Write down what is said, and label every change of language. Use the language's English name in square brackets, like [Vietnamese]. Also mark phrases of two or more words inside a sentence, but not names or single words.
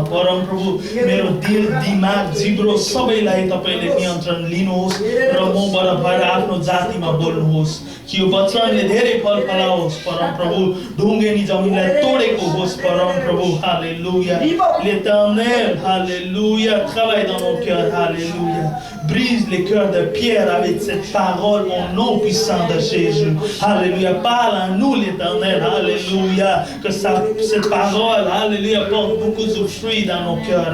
[Nepali] परम प्रभु, मेरो दिल दिमाग जिब्रो सबैलाई तपाईले नियन्त्रण लिनुहोस् र मबाट भएर आफ्नो जातिमा बोल्नुहोस् कि यो वचनले धेरै फल फलाओस्. परम प्रभु, ढुङ्गेनी जमिनलाई तोडेको होस्. परम प्रभु, हालेलुया. [French] L'Éternel, alléluia, travaille dans nos cœurs. Alléluia. Brise les cœurs de pierre avec cette parole au nom puissant de Jésus. Alléluia. Parle à nous, l'Éternel. Alléluia. Que cette parole, alléluia, porte beaucoup de fruits dans nos cœurs.